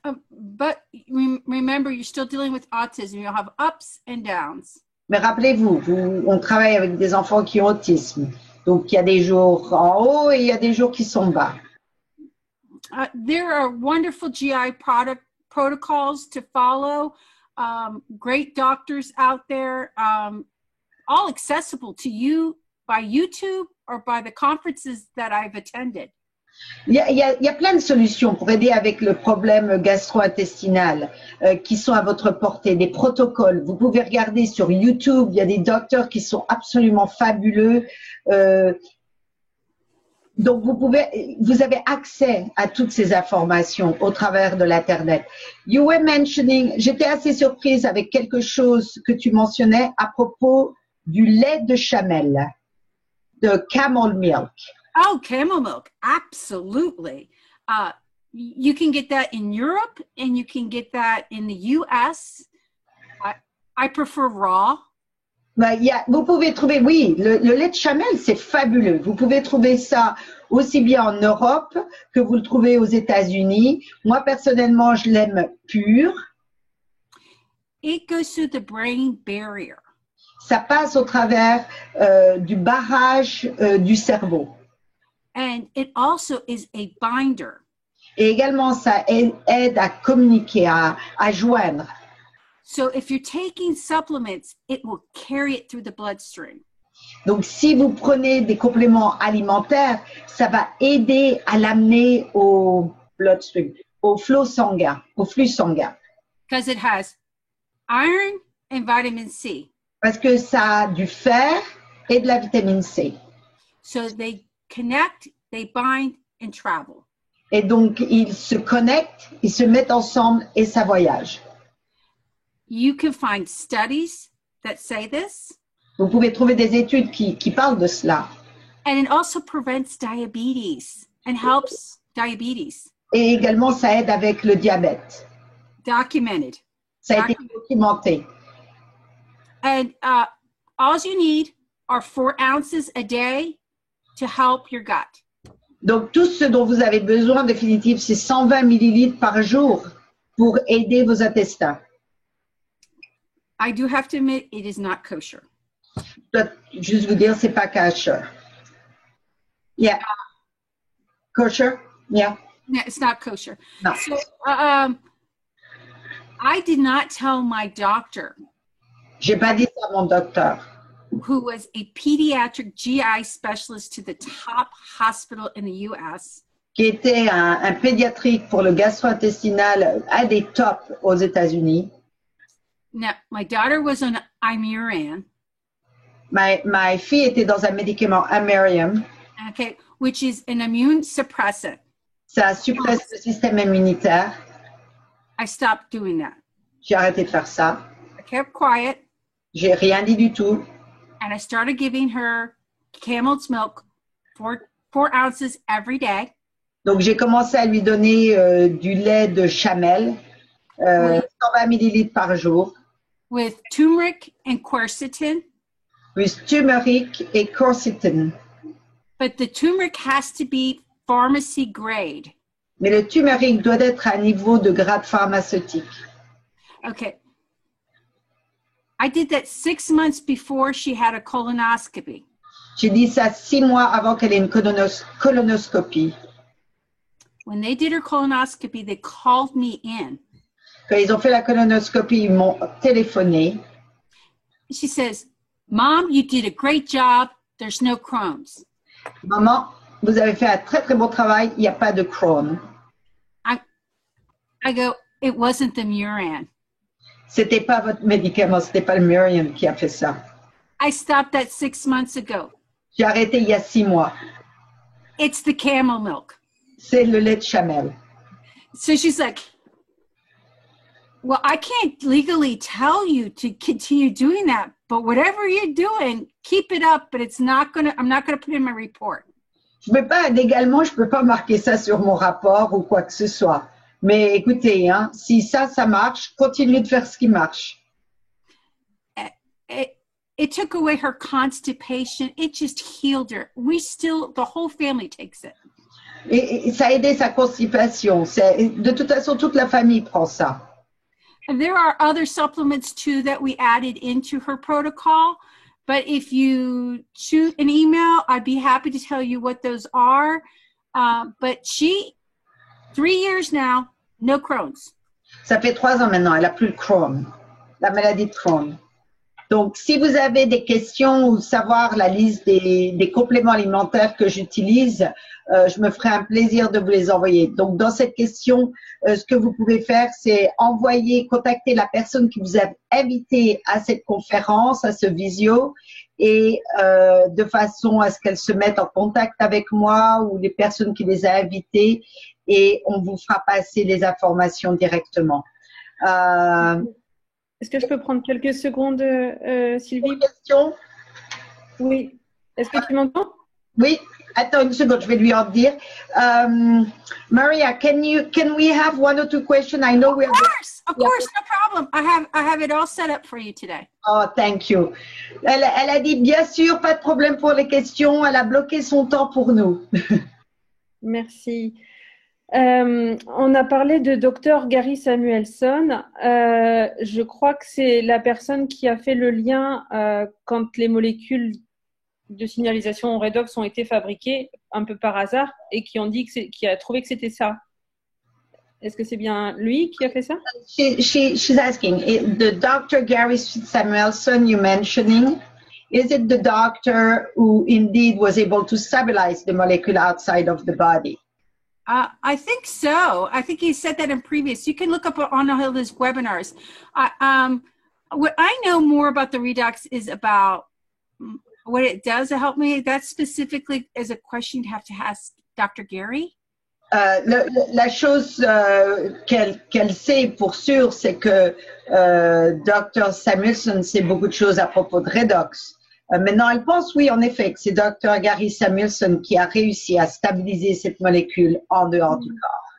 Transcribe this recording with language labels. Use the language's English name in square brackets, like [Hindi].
[English] But remember, you're still dealing with autism. You'll have ups and downs. [French] Mais rappelez-vous, on travaille avec des enfants qui ont autisme. Donc, il y a des jours en haut et il y a des jours qui sont bas. [English] There are wonderful GI protocols to follow. Great doctors out there, all accessible to you by YouTube or by the conferences that I've attended. [French] Il y a plein de solutions pour aider avec le problème gastro-intestinal qui sont à votre portée, des protocoles. Vous pouvez regarder sur YouTube, il y a des docteurs qui sont absolument fabuleux. Donc, vous avez accès à toutes ces informations au travers de l'Internet. [English] You were mentioning, [French] j'étais assez surprise avec quelque chose que tu mentionnais à propos du lait de chamel, de [English] camel milk. Oh, camel milk, absolutely. You can get that in Europe and you can get that in the US. I prefer raw. [French] Vous pouvez trouver, oui, le lait de chamel, c'est fabuleux. Vous pouvez trouver ça aussi bien en Europe que vous le trouvez aux États-Unis. Moi, personnellement, je l'aime pur. [English] It goes through the brain barrier. [French] Ça passe au travers du barrage du cerveau. [English] And it also is a binder. [French] Et également, ça aide à communiquer, à joindre. [English] So if you're taking supplements, it will carry it through the bloodstream. [French] Donc, si vous prenez des compléments alimentaires, ça va aider à l'amener au bloodstream, au flot sanguin, au flux sanguin. [English] Because it has iron and vitamin C. [French] Parce que ça a du fer et de la vitamine C. [English] So they connect, they bind, and travel. [French] Et donc, ils se connectent, ils se mettent ensemble et ça voyage. [English] You can find studies that say this. [French] Vous pouvez trouver des études qui parlent de cela. [English] And it also prevents diabetes and helps diabetes. [French] Et également, ça aide avec le diabète. [English] Documented. [French] Ça a été documenté. [English] And all you need are 4 ounces a day to help your gut. [French] Donc, tout ce dont vous avez besoin, en définitive, c'est 120 millilitres par jour pour aider vos intestins. [English] I do have to admit, it is not kosher. [French] Je dois juste vous dire, c'est pas kosher. [English] Yeah. Kosher? Yeah. No, it's not kosher. No. So, I did not tell my doctor, [French] J'ai pas dit ça à mon docteur, [English] who was a pediatric GI specialist to the top hospital in the US. [French] qui était un pédiatrique pour le gastro-intestinal, un des tops aux États-Unis. [English] Now, my daughter was on Imuran, [French] Ma fille était dans un médicament Imerium. [English] okay, which is an immune suppressant. [French] Ça suppresse le système immunitaire. [English] I stopped doing that. [French] J'ai arrêté de faire ça. [English] I kept quiet, [French] J'ai rien dit du tout. [English] and I started giving her camel's milk, 4 ounces every day. [French] Donc, j'ai commencé à lui donner du lait de chamel, 120 millilitres par jour, [English] With turmeric and quercetin, [French] plus turmeric et quercetin. [English] but the turmeric has to be pharmacy grade. [French] Mais le turmeric doit être à un niveau de grade pharmaceutique. [English] Okay. I did that 6 months before she had a colonoscopy. [French] J'ai dit ça 6 mois avant qu'elle ait une colonoscopie. [English] When they did her colonoscopy, they called me in. [French] Quand ils ont fait la colonoscopie, ils m'ont téléphoné. [English] She says, Mom, you did a great job. There's no Crohn's. [French] Maman, vous avez fait un très très bon travail, il n'y a pas de Crohn. [English] I go, it wasn't the Muran. [French] C'était pas votre médicament, c'était pas le Murium qui a fait ça. [English] I stopped that 6 months ago. [French] J'ai arrêté il y a 6 mois. [English] It's the camel milk. [French] C'est le lait de chamel. [English] So she's like, well, I can't legally tell you to continue doing that, but whatever you're doing, keep it up, but I'm not gonna put it in my report. [French] Légalement, je peux pas marquer ça sur mon rapport ou quoi que ce soit. Mais écoutez, hein, si ça marche, continuez de faire ce qui marche. [English] It took away her constipation. It just healed her. The whole family takes it. [French] Et ça a aidé sa constipation. De toute façon, toute la famille prend ça. [English] And there are other supplements too that we added into her protocol. But if you shoot an email, I'd be happy to tell you what those are. But 3 years now, no Crohn's. [French] Ça fait 3 ans maintenant, elle a plus le Crohn, la maladie de Crohn. Donc, si vous avez des questions ou savoir la liste des compléments alimentaires que j'utilise, je me ferai un plaisir de vous les envoyer. Donc, dans cette question, ce que vous pouvez faire, c'est contacter la personne qui vous a invité à cette conférence, à ce visio, et de façon à ce qu'elle se mette en contact avec moi ou les personnes qui les a invités, et on vous fera passer les informations directement. Est-ce que je peux prendre quelques secondes, Sylvie? Une question? Oui. Est-ce que tu m'entends? Oui. Attends une seconde, je vais lui en dire. [English] Maria, can we have 1 or 2 questions? I know we have. Of course, no problem. I have it all set up for you today. Oh, thank you. [French] Elle a dit bien sûr, pas de problème pour les questions. Elle a bloqué son temps pour nous. Merci. On a parlé de Dr Gary Samuelson. Je crois que c'est la personne qui a fait le lien quand les molécules de signalisation redox ont été fabriquées un peu par hasard et qui a trouvé que c'était ça. Est-ce que c'est bien lui qui a fait ça? [English] She's asking, the Dr. Gary Samuelson you're mentioning, Is it the doctor who indeed was able to stabilize the molecule outside of the body? I think so. I think he said that in previous. You can look up on all his webinars. What I know more about the redox is about what it does to help me. That specifically is a question you have to ask Dr. Gary. [French] La chose qu'elle sait pour sûr, c'est que Dr. Samuelson sait beaucoup de choses à propos de redox. Maintenant, elle pense, oui, en effet, que c'est Dr. Gary Samuelson qui a réussi à stabiliser cette molécule en dehors du corps.